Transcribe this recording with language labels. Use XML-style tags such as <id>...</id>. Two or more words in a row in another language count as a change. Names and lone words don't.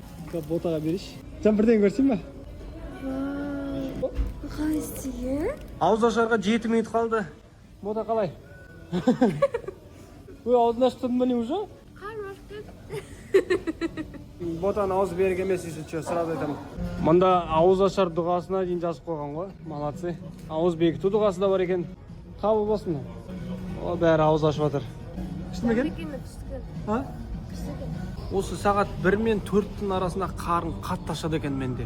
<kk>Ботаға берейші. Сен бірден көрсең ба? Қайсығы? Ауыз ашарға 7 минут қалды. Бота қалай? Ой, аузын ашып тұрдың ба не уже? Ботаның аузы берік емес,</kk> <ru>если что, сразу</ru> <kk>айтамын. Мында ауыз ашар дұғасына дейін жазып қойған ғой. Молодцы. Ауыз бекіту дұғасы да бар екен. Қабыл болсын. О, бәрі ауыз ашып жатыр. Күшті ме екен? А? Осы сағат 1 мен 4-тің арасында қарын қатты ашады екен менде.</kk>